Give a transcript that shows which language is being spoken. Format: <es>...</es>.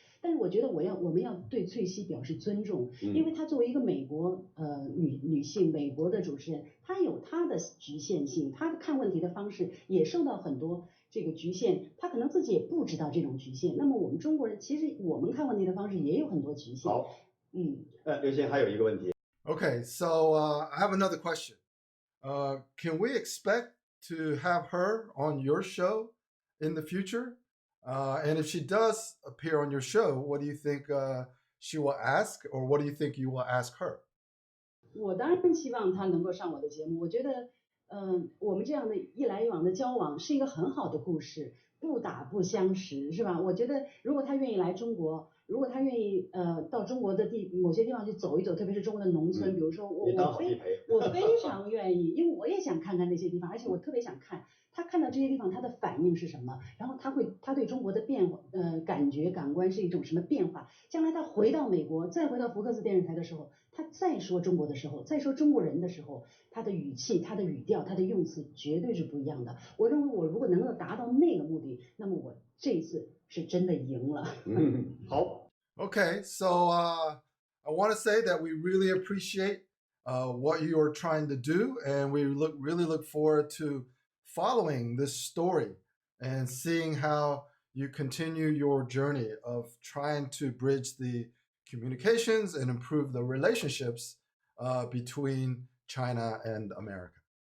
<zh>但是我觉得我们要对翠西表示尊重，因为她作为一个美国女性，美国的主持人，她有她的局限性，她看问题的方式也受到很多这个局限，她可能自己也不知道这种局限。那么我们中国人其实我们看问题的方式也有很多局限。好，刘鑫还有一个问题。</zh> <en>Okay, so I have another question. Can we expect to have her on your show in the future? And if she does appear on your show, what do you think she will ask, or what do you think you will ask her?</en> <zh>我当然希望她能够上我的节目。我觉得，我们这样的一来一往的交往是一个很好的故事，不打不相识，是吧？我觉得，如果她愿意来中国，如果她愿意到中国的某些地方去走一走，特别是中国的农村，比如说我非常愿意，因为我也想看看那些地方，而且我特别想看他看到这些地方他的反应是什么，然后他对中国的感觉感官是一种什么变化。将来他回到美国，再回到福克斯电视台的时候，他再说中国的时候，再说中国人的时候，他的语气、他的语调、他的用词绝对是不一样的。我认为我如果能够达到那个目的，那么我这一次是真的赢了。好。</zh> <en>Okay, so I want to say that we really appreciate what you are trying to do, and we really look forward to following this story and seeing how you continue your journey of trying to bridge the communications and improve the relationships between China and America.</en>